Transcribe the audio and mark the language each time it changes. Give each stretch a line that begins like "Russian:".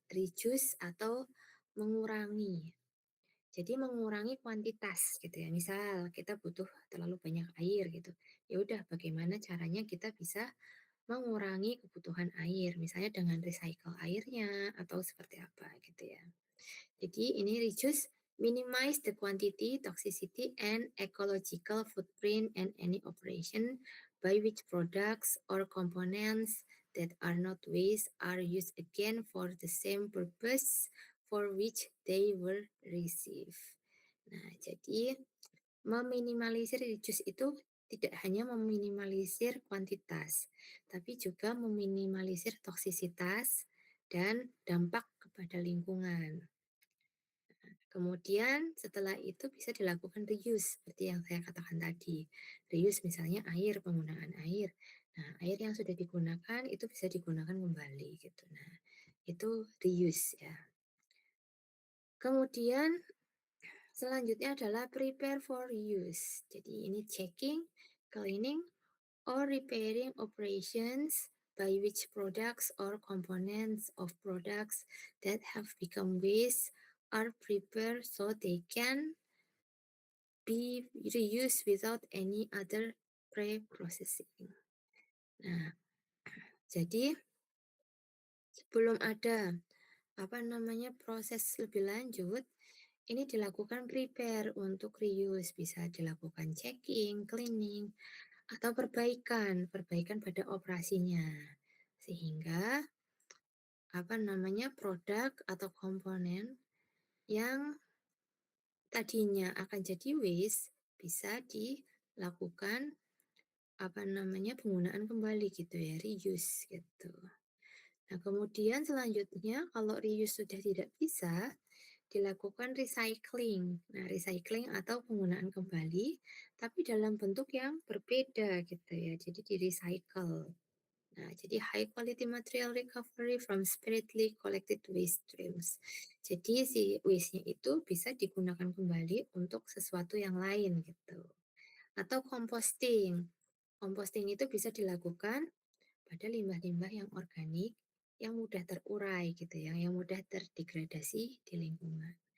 Indonesian: Reduce atau mengurangi. Jadi mengurangi kuantitas gitu ya. Misal kita butuh terlalu banyak air gitu. Ya udah bagaimana caranya kita bisa mengurangi kebutuhan air, misalnya dengan recycle airnya atau seperti apa gitu ya. Jadi ini
English: reduce, minimize the quantity, toxicity, and ecological footprint and any operation by which products or components that are not waste are used again for the same purpose for which they were received.
Indonesian: Nah, jadi meminimalisir reduce itu tidak hanya meminimalisir kuantitas, tapi juga meminimalisir toksisitas dan dampak kepada lingkungan. Kemudian setelah itu bisa dilakukan reuse seperti yang saya katakan tadi. Reuse misalnya air, penggunaan air. Nah, air yang sudah digunakan itu bisa digunakan kembali gitu. Nah, itu reuse ya. Kemudian selanjutnya adalah prepare for reuse.
English: Jadi ini checking, cleaning, or repairing operations by which products or components of products that have become waste are prepared so they can be reused without any other pre-processing.
Indonesian: Nah, jadi sebelum ada proses lebih lanjut, ini dilakukan prepare untuk reuse, bisa dilakukan checking, cleaning, atau perbaikan pada operasinya. Sehingga produk atau komponen yang tadinya akan jadi waste bisa dilakukan penggunaan kembali gitu ya, reuse gitu. Nah, kemudian selanjutnya kalau reuse sudah tidak bisa, dilakukan recycling. Nah, recycling atau penggunaan kembali tapi dalam bentuk yang berbeda gitu ya. Jadi di recycle.
English: Nah, jadi high quality material recovery from separately collected waste streams.
Indonesian: Jadi si waste-nya itu bisa digunakan kembali untuk sesuatu yang lain gitu. Atau composting. Composting itu bisa dilakukan pada limbah-limbah yang organik yang mudah terurai gitu ya, yang mudah terdegradasi di lingkungan.